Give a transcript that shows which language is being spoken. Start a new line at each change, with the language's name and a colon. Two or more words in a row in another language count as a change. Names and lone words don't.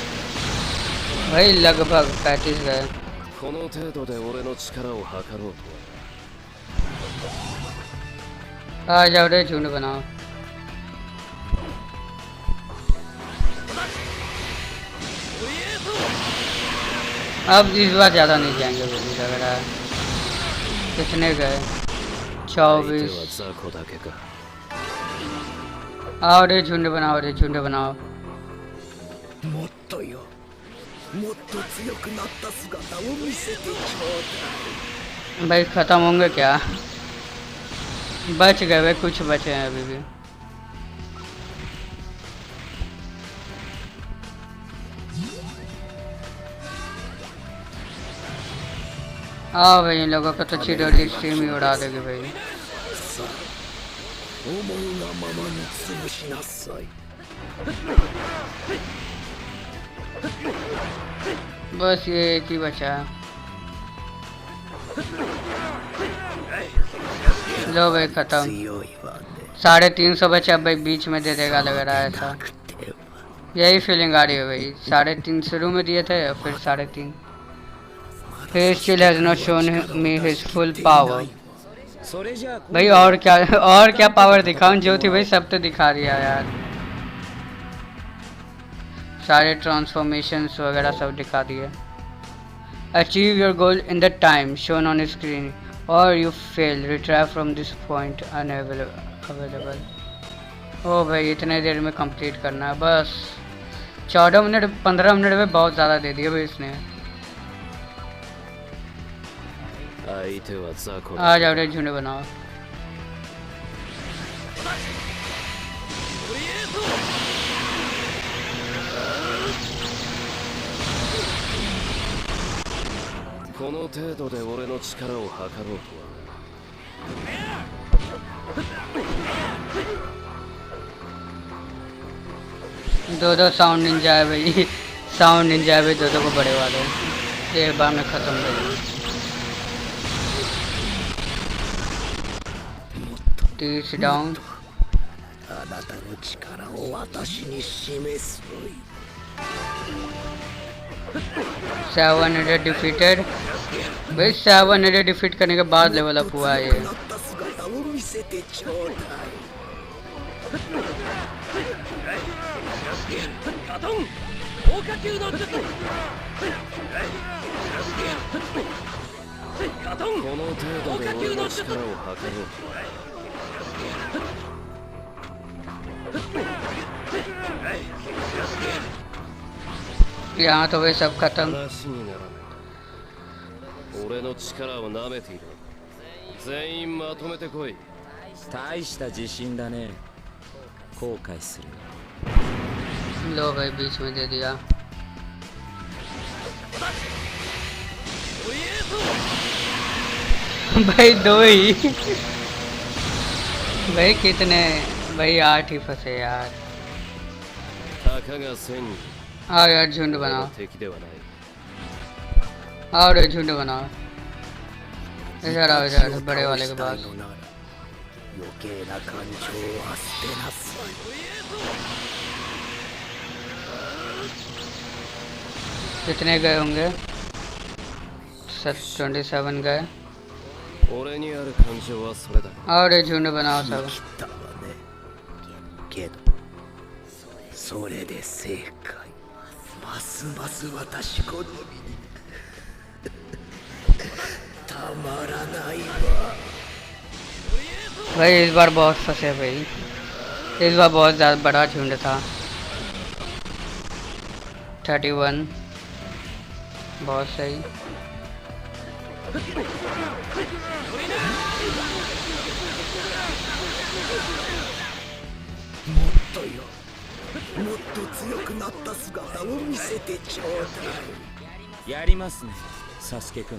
Hindi: भाई लगभग 35 गए।
Japanese: この程度で俺の力を測ろうと。
Hindi: आ जाओ रे, झुंड बनाओ। अब इस बार ज्यादा नहीं जाएंगे, मुझे लग रहा है। कितने गए? 24।
Japanese: 相手は雑魚だけか。
Hindi: आओ रे, झुंड बनाओ रे, झुंड बनाओ।
Japanese: もっとよ。もっと強くなった姿を見せてちょうだい。
Hindi: भाई खत्म होंगे क्या? बच गए भाई, कुछ बचे हैं अभी भी। आओ भाई, इन लोगों को तो चिड़ोली स्ट्रीम ही उड़ा देगी भाई।
Japanese: 思うがままに潰しなさい。
Hindi: बस ये एक ही बचा है। लो भाई खत्म।
Japanese: 強いわね。
Hindi: 350 बचा भाई, बीच में दे देगा लग रहा है ऐसा। यही फीलिंग आ रही है भाई। 3.5 शुरू में दिए थे, फिर 3.5।
English: He still has not shown me his full power।
Japanese: それじゃあ
Hindi: भाई और क्या पावर दिखाऊं? जो थी भाई सब तो दिखा दिया यार। सारे ट्रांसफॉर्मेशंस वगैरह सब दिखा दिए।
English: achieve your goal in the time shown on screen or you fail, retrieve from this point unavailable.
Hindi: ओ भाई इतने देर में कंप्लीट करना है बस। 14 मिनट 15 मिनट में बहुत ज़्यादा दे दिया भाई इसने।
Japanese: 相手は雑魚
Hindi: आ
Japanese: だ。
Hindi: जाओ रे, झुंड बनाओ।
Japanese: 「この程度で俺の力を測ろうとは。
Hindi: दो
English: sound ninja
Hindi: है भाई।
English: sound ninja
Hindi: है भाई, दो को बड़े वाले एक बार में खत्म कर दिया। 30 डाउन।
Japanese: あなたの力を私に示すといい。
Hindi: 700 डिफीटेड भाई। 700 डिफीट करने के बाद
English: level up
Hindi: हुआ है ये।
Japanese: なった姿を見せてちょうだい。この程度で俺の力を測ろうとは。
Hindi: यहाँ तो भाई सब खत्म।
Japanese: 話にならない。俺の力を舐めている。全員まとめてこい。大した自信だね。後悔する。
Hindi: लो भाई बीच में दे दिया। भाई 2 ही। भाई कितने भाई 8 ही फंसे यार।
Japanese: たかが1000人
Hindi: आओ यार झुंड
Japanese: 俺の
Hindi: बनाओ।
Japanese: 敵ではない。
Hindi: आओ रे झुंड बनाओ। इधर आओ, इधर बड़े वाले के पास।
Japanese: のなら余計な感情は捨てなさい。
Hindi: कितने गए होंगे? 27 गए।
Japanese: 俺にある感情はそれだ。
Hindi: और ये झुंड बनाओ सब।
Japanese: 来たわねけどそれで正解。ますます私好みにたまらないわ。
Hindi: भाई इस बार बहुत फंसे भाई, इस बार बहुत ज़्यादा बड़ा झुंड था। 31 बहुत सही।
Japanese: もっと強くなった姿を見せてちょうだい。やりますねサスケくん。